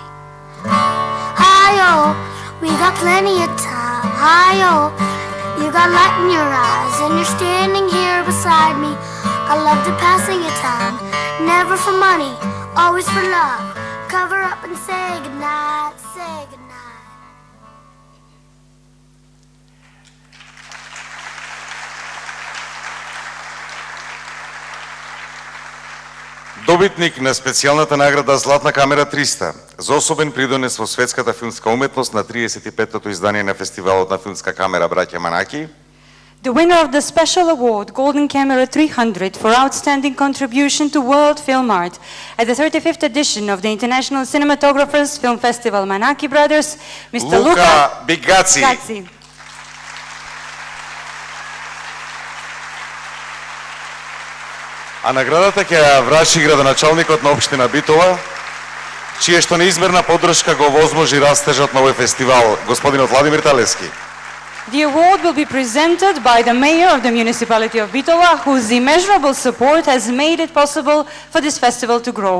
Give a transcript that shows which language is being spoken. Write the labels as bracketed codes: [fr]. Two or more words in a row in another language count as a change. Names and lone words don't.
[en] Hi-oh, we got plenty of time. Hi-oh, you got light in your eyes and you're standing here beside me. I love the passing of time. Never for money, always for love. Cover up and say goodnight, say goodnight. [mk] Добитник на специјалната награда Златна камера 300 за особен придонес во светската филмска уметност на 35-тото издание на фестивалот на филмска камера Браќа Манаки. [en] The winner of the special award, Golden Camera 300, for outstanding contribution to world film art at the 35th edition of the International Cinematographers Film Festival Manaki Brothers, Mr. Luca Bigazzi. [mk] А наградата ќе ја врачи градоначалникот на општина Битола, чија што неизмерна поддршка го возможи растежот на овој фестивал, господинот Владимир Талевски. [en] The award will be presented by the mayor of the municipality of Bitola, whose immeasurable support has made it possible for this festival to grow.